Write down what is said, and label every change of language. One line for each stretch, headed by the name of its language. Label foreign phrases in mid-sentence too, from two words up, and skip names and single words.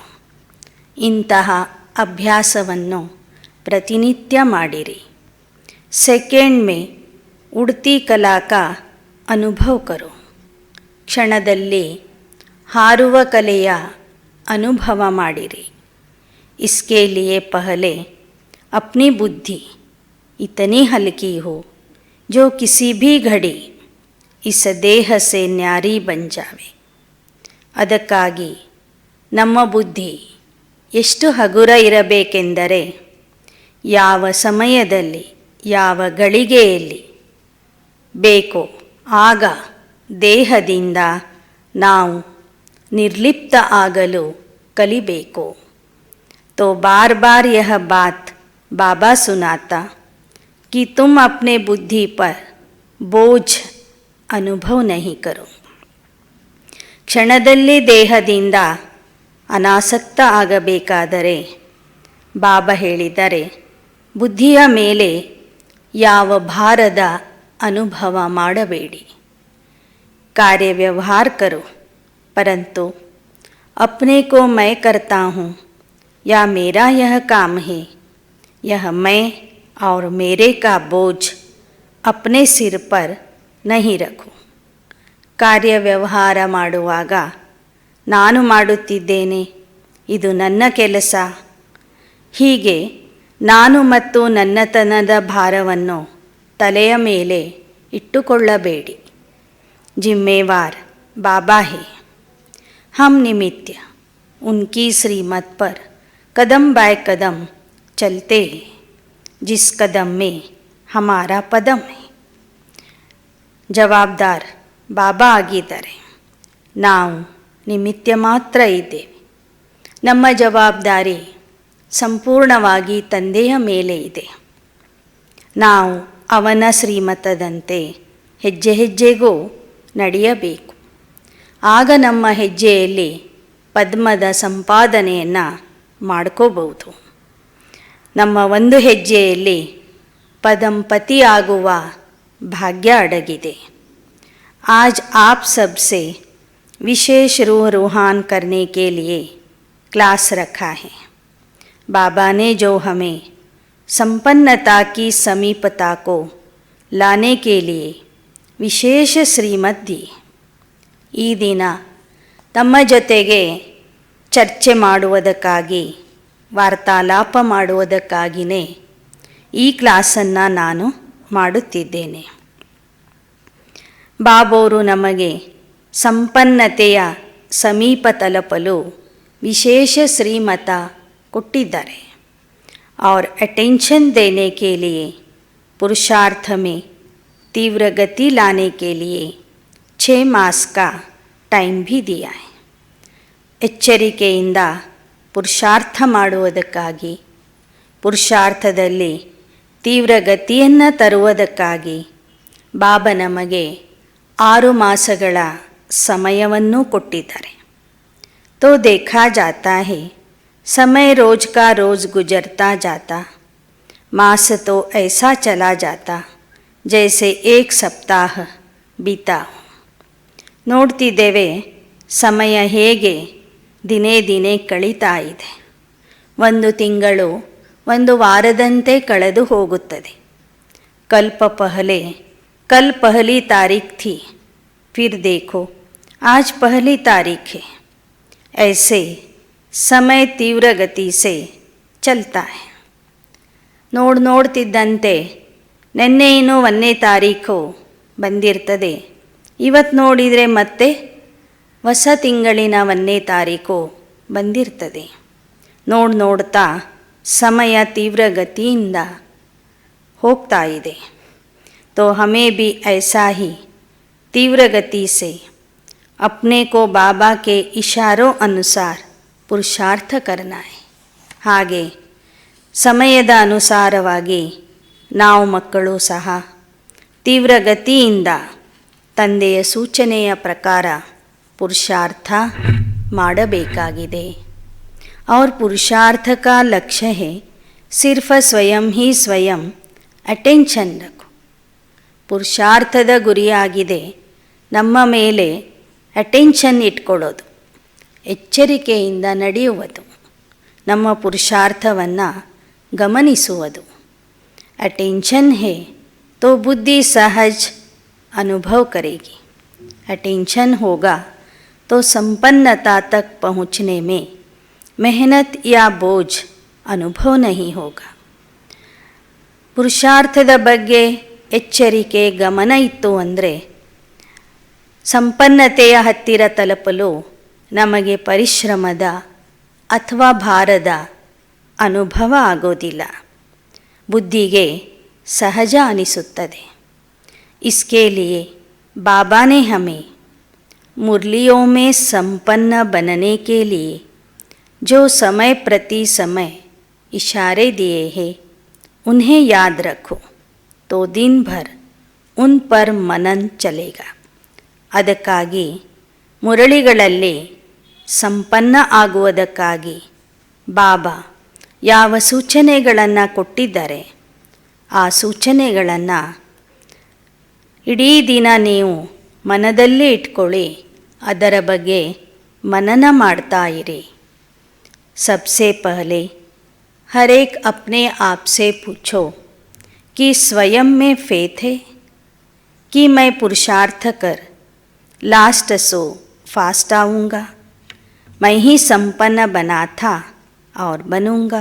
Kannada: ಇಂತಹ ಅಭ್ಯಾಸವನ್ನು ಪ್ರತಿನಿತ್ಯ ಮಾಡಿರಿ.
Hindi: सेकंड में उड़ती कला का अनुभव करो.
Kannada: ಕ್ಷಣದಲ್ಲಿ ಹಾರುವ ಕಲೆಯ ಅನುಭವ ಮಾಡಿರಿ.
Hindi: इसके लिए पहले अपनी बुद्धि इतनी हल्की हो जो किसी भी घड़ी इस देह से न्यारी बन जावे.
Kannada: ಅದಕ್ಕಾಗಿ ನಮ್ಮ ಬುದ್ಧಿ ಎಷ್ಟು ಹಗುರ ಇರಬೇಕೆಂದರೆ ಯಾವ ಸಮಯದಲ್ಲಿ ಯಾವ ಗಳಿಗೆಯಲ್ಲಿ ಬೇಕೋ ಆಗ ದೇಹದಿಂದ ನಾವು ನಿರ್ಲಿಪ್ತ ಆಗಲು ಕಲಿಬೇಕು.
Hindi: तो बार बार यह बात बाबा सुनाता कि तुम अपने बुद्धि पर बोझ अनुभव नहीं करो.
Kannada: ಕ್ಷಣದಲ್ಲಿ ದೇಹದಿಂದ ಅನಾಸಕ್ತ ಆಗಬೇಕಾದರೆ ಬಾಬಾ ಹೇಳಿದರೆ, ಬುದ್ಧಿಯ ಮೇಲೆ ಯಾವ ಭಾರದ ಅನುಭವ ಮಾಡಬೇಡಿ.
Hindi: कार्य व्यवहार करो, परंतु अपने को मैं करता हूँ या मेरा यह काम है, यह मैं और मेरे का बोझ अपने सिर पर नहीं रखो.
Kannada: ಕಾರ್ಯ ವ್ಯವಹಾರ ಮಾಡುವಾಗ ನಾನು ಮಾಡುತ್ತಿದ್ದೇನೆ, ಇದು ನನ್ನ ಕೆಲಸ, ಹೀಗೆ ನಾನು ಮತ್ತು ನನ್ನತನದ ಭಾರವನ್ನು ತಲೆಯ ಮೇಲೆ ಇಟ್ಟುಕೊಳ್ಳಬೇಡಿ.
Hindi: जिम्मेवार बाबा है. हम निमित्त उनकी श्रीमत पर कदम बाय कदम चलते हैं, जिस कदम में हमारा पदम है.
Kannada: ಜವಾಬ್ದಾರ್ ಬಾಬಾ ಆಗಿದ್ದಾರೆ, ನಾವು ನಿಮಿತ್ತ ಮಾತ್ರ ಇದ್ದೇವೆ. ನಮ್ಮ ಜವಾಬ್ದಾರಿ ಸಂಪೂರ್ಣವಾಗಿ ತಂದೆಯ ಮೇಲೆ ಇದೆ. ನಾವು ಅವನ ಶ್ರೀಮತದಂತೆ ಹೆಜ್ಜೆ ಹೆಜ್ಜೆಗೂ ನಡೆಯಬೇಕು. ಆಗ ನಮ್ಮ ಹೆಜ್ಜೆಯಲ್ಲಿ ಪದ್ಮದ ಸಂಪಾದನೆಯನ್ನು ಮಾಡ್ಕೋಬಹುದು. ನಮ್ಮ ಒಂದು ಹೆಜ್ಜೆಯಲ್ಲಿ ಪದಂಪತಿಯಾಗುವ ಭಾಗ್ಯ ಅಡಗಿದೆ.
Hindi: आज आप सबसे विशेष रूह रूहान करने के लिए क्लास रखा है. बाबा ने जो हमें संपन्नता की समीपता को लाने के लिए विशेष श्रीमत दी.
Kannada: ಈ ದಿನ ತಮ್ಮ ಜೊತೆಗೆ ಚರ್ಚೆ ಮಾಡುವುದಕ್ಕಾಗಿ, ವಾರ್ತಾಲಾಪ ಮಾಡುವುದಕ್ಕಾಗಿಯೇ ಈ ಕ್ಲಾಸನ್ನು ನಾನು ಮಾಡುತ್ತಿದ್ದೇನೆ. ಬಾಬೋರು ನಮಗೆ ಸಂಪನ್ನತೆಯ ಸಮೀಪ ತಲುಪಲು ವಿಶೇಷ ಶ್ರೀಮತ ಕೊಟ್ಟಿದ್ದಾರೆ.
Hindi: और अटेंशन देने के लिए पुरुषार्थ में तीव्र गति लाने के लिए 6 मास का टाइम भी दिया है.
Kannada: ಎಚ್ಚರಿಕೆಯಿಂದ ಪುರುಷಾರ್ಥ ಮಾಡುವುದಕ್ಕಾಗಿ, ಪುರುಷಾರ್ಥದಲ್ಲಿ ತೀವ್ರ ಗತಿಯನ್ನು ತರುವುದಕ್ಕಾಗಿ ಬಾಬಾ ನಮಗೆ 6 ಮಾಸಗಳ ಸಮಯವನ್ನು ಕೊಟ್ಟಿದ್ದಾರೆ.
Hindi: तो देखा जाता है समय रोज का रोज गुजरता जाता, मास तो ऐसा चला जाता जैसे एक सप्ताह बीता.
Kannada: ನೋಡ್ತಿದ್ದೇವೆ ಸಮಯ ಹೇಗೆ ದಿನೇ ದಿನೇ ಕಳೀತಾ ಇದೆ. ಒಂದು ತಿಂಗಳು ಒಂದು ವಾರದಂತೆ ಕಳೆದು ಹೋಗುತ್ತದೆ.
Hindi: कल पहली तारीख थी, फिर देखो आज पहली तारीख है. ऐसे समय तीव्र गति से चलता है.
Kannada: ನೋಡ್ತಿದ್ದಂತೆ ನಿನ್ನೆ ಇನ್ನೂ 1ನೇ ತಾರೀಖು ಬಂದಿರ್ತದೆ, ಇವತ್ತು ನೋಡಿದರೆ ಮತ್ತೆ ಹೊಸ ತಿಂಗಳಿನ 1ನೇ ತಾರೀಖು ಬಂದಿರ್ತದೆ. ನೋಡ್ತಾ ಸಮಯ ತೀವ್ರ ಗತಿಯಿಂದ ಹೋಗ್ತಾ ಇದೆ.
Hindi: तो हमें भी ऐसा ही तीव्र गति से अपने को बाबा के इशारों अनुसार पुरुषार्थ करना है.
Kannada: ಹಾಗೆ ಸಮಯದ ಅನುಸಾರವಾಗಿ ನಾವು ಮಕ್ಕಳು ಸಹ ತೀವ್ರ ಗತಿಯಿಂದ ತಂದೆಯ ಸೂಚನೆಯ ಪ್ರಕಾರ ಪುರುಷಾರ್ಥ ಮಾಡಬೇಕಾಗಿದೆ.
Hindi: और पुरुषार्थ का लक्ष्य है सिर्फ स्वयं ही स्वयं अटेंशन रखो.
Kannada: ಪುರುಷಾರ್ಥದ ಗುರಿಯಾಗಿದೆ ನಮ್ಮ ಮೇಲೆ ಅಟೆನ್ಷನ್ ಇಟ್ಕೊಳ್ಳೋದು, ಎಚ್ಚರಿಕೆಯಿಂದ ನಡೆಯುವುದು, ನಮ್ಮ ಪುರುಷಾರ್ಥವನ್ನು ಗಮನಿಸುವುದು.
Hindi: अटेंशन है तो बुद्धि सहज अनुभव करेगी. अटेंशन होगा तो संपन्नता तक पहुँचने में मेहनत या बोझ अनुभव नहीं होगा.
Kannada: ಪುರುಷಾರ್ಥದ ಬಗ್ಗೆ ಎಚ್ಚರಿಕೆ ಗಮನ ಇತ್ತು ಅಂದರೆ ಸಂಪನ್ನತೆಯ ಹತ್ತಿರ ತಲುಪಲು ನಮಗೆ ಪರಿಶ್ರಮದ ಅಥವಾ ಭಾರದ ಅನುಭವ ಆಗೋದಿಲ್ಲ. ಬುದ್ಧಿಗೆ ಸಹಜ ಅನಿಸುತ್ತದೆ.
Hindi: इसके लिए बाबा ने हमें मुरलियों में संपन्न बनने के लिए जो समय प्रति समय इशारे दिए हैं उन्हें याद रखो तो दिन भर उन पर मनन चलेगा.
Kannada: ಅದಕ್ಕಾಗಿ ಮುರಳಿಗಳಲ್ಲಿ ಸಂಪನ್ನ ಆಗುವುದಕ್ಕಾಗಿ ಬಾಬಾ ಯಾವ ಸೂಚನೆಗಳನ್ನು ಕೊಟ್ಟಿದ್ದಾರೆ ಆ ಸೂಚನೆಗಳನ್ನು ಇಡೀ ದಿನ ನೀವು ಮನದಲ್ಲೇ ಇಟ್ಕೊಳ್ಳಿ, ಅದರ ಬಗ್ಗೆ ಮನನ ಮಾಡ್ತಾ ಇರಿ.
Hindi: सबसे पहले हर एक अपने आप से पूछो कि स्वयं में फेथ है कि मैं पुरुषार्थ कर
English: last so fast
Hindi: आऊँगा, मैं ही संपन्न बना था और बनूँगा.